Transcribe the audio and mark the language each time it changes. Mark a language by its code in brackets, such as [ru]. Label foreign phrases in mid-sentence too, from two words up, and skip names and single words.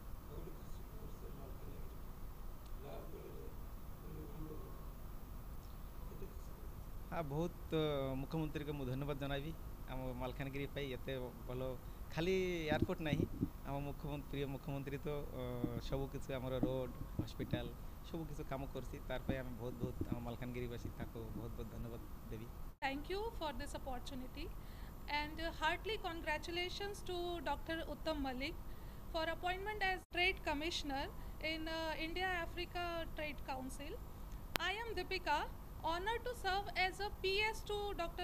[or] ହଁ, ବହୁତ ମୁଖ୍ୟମନ୍ତ୍ରୀକୁ ମୁଁ ଧନ୍ୟବାଦ ଜଣାଇବି ଆମ ମାଲକାନଗିରି ପାଇଁ ଏତେ ଭଲ, ଖାଲି ଏୟାରପୋର୍ଟ ନାହିଁ, ଆମ ମୁଖ୍ୟମନ୍ତ୍ରୀ ତ ସବୁକିଛି ଆମର ରୋଡ଼, ହସ୍ପିଟାଲ ସବୁକିଛି କାମ କରୁଛି। ତାର ପାଇଁ ଆମେ ବହୁତ ଆମ ମାଲକାନଗିରିବାସୀ ତାକୁ ବହୁତ ଧନ୍ୟବାଦ ଦେବି। [en] Thank you for this opportunity and heartily congratulations to Dr. Uttam Malik for appointment as Trade Commissioner in India-Africa Trade Council. I am Deepika, honored to serve as a PS to Dr.